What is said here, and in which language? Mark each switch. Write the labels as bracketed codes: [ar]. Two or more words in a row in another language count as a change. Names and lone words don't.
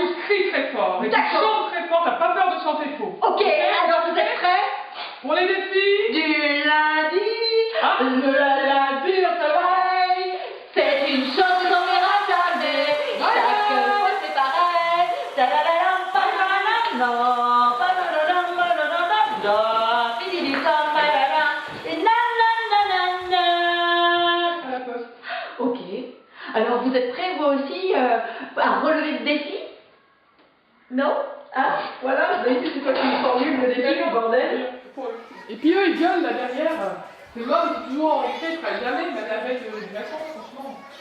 [fr] Et tu cries très fort. Et tu D'accord. chantes très fort, t'as pas peur de chanter faux. Ok, alors vous êtes prêts? Pour les défis Du lundi, le lundi au soleil, c'est une chose qu'on verra jamais. Chaque fois c'est pareil. Ta-da-da-dam, pa-da-da-dam, non, pa-da-da-dam, pa-da-da-dam, non, fidi-di-dam, pa-da-da, et na-na-na-na-na. à la poste. Ok. Alors vous êtes prêts vous aussi à relever le défi? Non? Hein? Voilà, d'habitude c'est toi qui me formule le défi, le bordel. Et puis eux, ils gueulent là derrière. C'est moi, c'est toujours en rentrée, je ferai jamais même la veille des vacances, franchement.